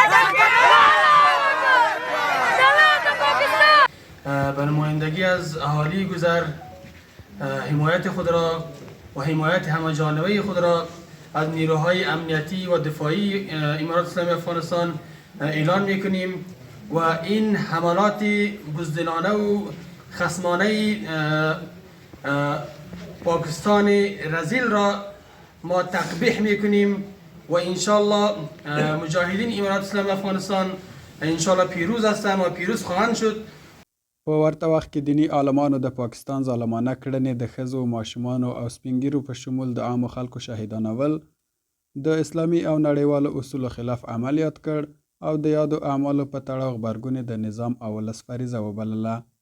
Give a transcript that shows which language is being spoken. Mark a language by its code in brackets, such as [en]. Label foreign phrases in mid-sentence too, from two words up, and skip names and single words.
[fa] به نمایندگی از اهالی گذر حمایت خود را و حمایت همه‌جانبه خود را از نیروهای امنیتی و دفاعی امارات اسلامی افغانستان اعلان میکنیم و این حملات بزدلانه و خصمانه پاکستان رذیل را ما تقبیح میکنیم و انشالله مجاهدین امارات اسلامی افغانستان انشالله پیروز هستند و پیروز خواهند شد. [ps] په ورته وخت کې دیني عالمانو د پاکستان ظالمانه کړنې د ښځو، ماشومانو او سپینګیرو په شمول د عامو خلکو شهیدانول د اسلامي او نړیوالو اصولو خلاف عملیات کړ او د یادو اعمالو په تړاو غبرګونې د نظام او ولس فریضه وبلله.